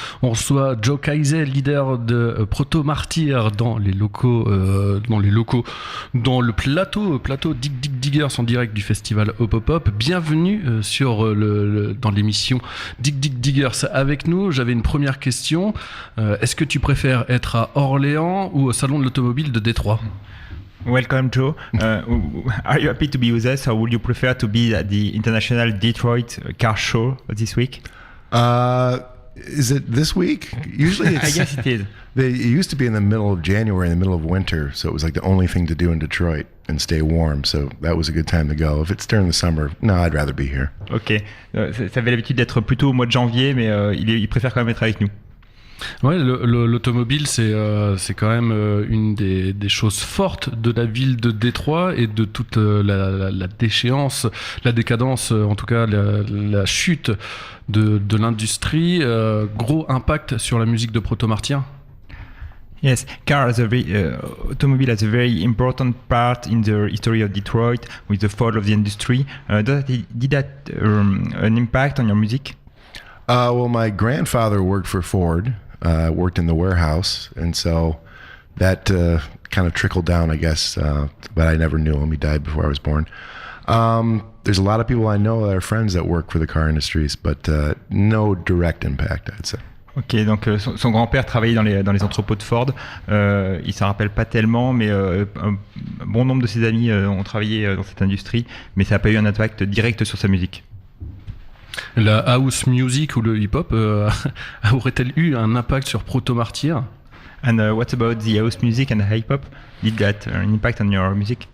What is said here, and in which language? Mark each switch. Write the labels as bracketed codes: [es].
[fr] On reçoit Joe Kaisel, leader de Proto Martyr dans le plateau Dig Dig Diggers en direct du festival Hop Hop Hop. Bienvenue dans l'émission Dig Dig Diggers avec nous. J'avais une première question. Est-ce que tu préfères être à Orléans ou au salon de l'automobile de Détroit? [en] Welcome, Joe. Are you happy to be with us, or would you prefer to be at the International Detroit Car Show this week? Is it this week? Usually it's... I guess it is. It used to be in the middle of January, in the middle of winter, so it was like the only thing to do in Detroit and stay warm, so that was a good time to go. If it's during the summer, no, I'd rather be here. Ok. [fr] Ça avait l'habitude d'être plutôt au mois de janvier, mais il préfère quand même être avec nous. Ouais, l'automobile, c'est quand même une des choses fortes de la ville de Détroit et de toute la déchéance, la décadence, en tout cas la chute de l'industrie. Gros impact sur la musique de Proto Martyr. [en] Yes, automobile has a very important part in the history of Detroit with the fall of the industry. Did that an impact on your music? Well, my grandfather worked for Ford. Worked in the warehouse, and so that kind of trickled down, I guess, but I never knew him. He died before I was born. There's a lot of people I know that are friends that work for the car industries, but no direct impact, I'd say. [fr] Ok, donc son grand-père travaillait dans les entrepôts de Ford. Il s'en rappelle pas tellement, mais un bon nombre de ses amis ont travaillé dans cette industrie, mais ça n'a pas eu un impact direct sur sa musique. La house music ou le hip-hop aurait-elle eu un impact sur Proto Martyr? [en] And what about the house music and the hip-hop? Did that an impact on your music?